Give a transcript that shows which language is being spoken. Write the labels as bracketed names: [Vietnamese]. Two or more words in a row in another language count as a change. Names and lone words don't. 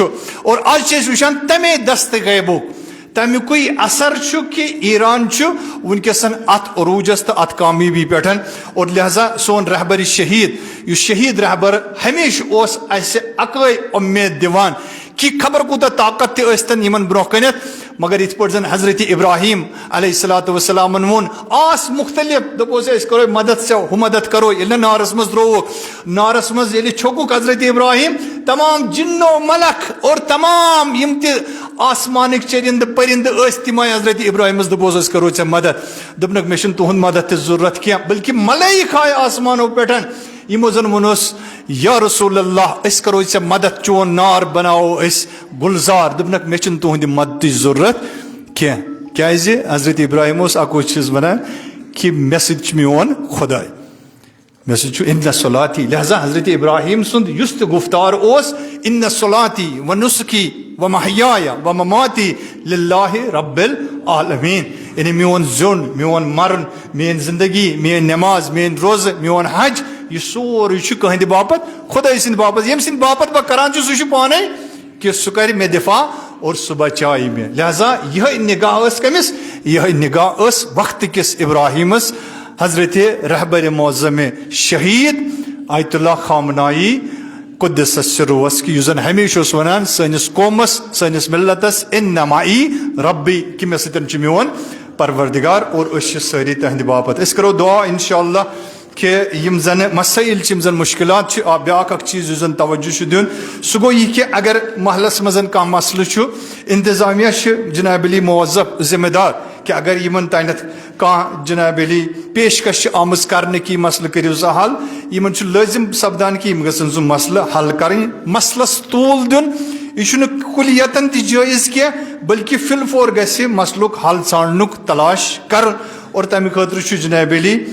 [Kashmiri] اور آز چھِ أسۍ وٕچھان تمے دستہٕ غیبُک تمیُکُے اثر چھُ کہ ایران چھُ ونکسن اتھ عروٗجس تہٕ اتھ کامیٲبی پٮ۪ٹھ اور لہذا سون رہبر شہید یُس شہید رہبر ہمیشہ اوس اسہِ اکٲے اُمید دِوان کہ خبر کوٗتاہ طاقت تہِ ٲسۍتن یِمن برونٛہہ کٔنٮ۪تھ مگر یِتھ پٲٹھۍ زن حضرت ابراہیم [Arabic] علیہ الصلوۃ والسلامن [Kashmiri] ووٚن آس مختلف دوٚپُس أسۍ کرو مدد ژےٚ ہُہ مدد کرو ییٚلہِ نہٕ نارس منٛز ترووُکھ نارس منٛز ییٚلہِ چھوٚکُکھ حضرت ابراہیم تمام جنو ملک اور تمام یِم تہِ آسمانٕکۍ چٔرِندٕ پٔرِندٕ ٲسۍ تِم آیہِ حضرت ابراہیمس دوٚپُس أسۍ کرو ژےٚ مدد دوٚپنکھ مےٚ چھُنہٕ تُہُنٛد مدد تہِ ضروٗرت کینٛہہ بلکہِ ملٲیِک آیہِ آسمانو پٮ۪ٹھ یِمو زن ووٚنُس [Arabic] یا رسول اللہ [Kashmiri] أسۍ کرو ژےٚ مدد چون نار بناوو أسۍ گُلزار دوٚپنکھ مےٚ چھُنہٕ تُہنٛدِ مددٕچ ضروٗرت کینٛہہ کیازِ حضرت ابراہیم اوس اکوے چیٖز ونان کہ مےٚ سۭتۍ چھُ میون خۄداے مےٚ سۭتۍ چھُ [Arabic] اِن صلاتی [Kashmiri] لہذا حضرت ابراہیم سُنٛد یُس تہِ گُفتار اوس [Arabic] ان صلاتی و نسکی و محیایا و مماتی للہ رب العالمین [Kashmiri] یعنی میون زیُن میون مرُن میٲنۍ زندگی میٲنۍ نٮ۪ماز میٲنۍ روزٕ میون حج یہ سورُے چھُ کٕہٕنٛدِ باپت خۄداے سٕنٛدِ باپت ییٚمہِ سٕنٛدِ باپت بہٕ کران چھُس سُہ چھُ پانے کہ سُہ کرِ مےٚ دفاع اور سُہ بچایہِ مےٚ. لہذا یِہے نگاہ ٲس کٔمِس یِہے نگاہ ٲس وقتہٕ کِس ابراہیمس حضرت رہبر معظم شہید آیت اللہ خامنائی قدس سرورس کہ یُس زن ہمیشہ اوس ونان سٲنِس قومس سٲنِس ملتس [Arabic] اِنَّ مَعِی ربی [Kashmiri] کہ مےٚ سۭتۍ چھُ میون پروردگار اور أسۍ چھِ سٲری تہنٛدِ باپت. أسۍ کرو دعا انشاء اللہ کہ یِم زن مسائل چھِ یِم زن مشکلات چھِ بیاکھ اکھ چیٖز یُس زن توجہ چھُ دیُن سُہ گوٚو یہِ کہ اگر محلس منٛز کانٛہہ مسلہٕ چھُ انتظامیہ چھِ جناب علی موظف ذمہٕ دار کہ اگر یِمن تانٮ۪تھ کانٛہہ جناب علی پیشکش چھِ آمٕژ کرنہٕ کہ یہِ مسلہٕ کٔرِو سا حل یِمن چھُ لٲزم سپدان کہ یِم گژھن سُہ مسلہٕ حل کرٕنۍ مسلس طوٗل دیُن یہ چھُنہٕ کُلیتن تہِ جٲیز کینٛہہ بلکہ [Arabic] فی الفور [Kashmiri] گژھِ مسلُک حل ژھانڈنُک تلاش کرُن اور تمہِ خٲطرٕ چھُ جناب علی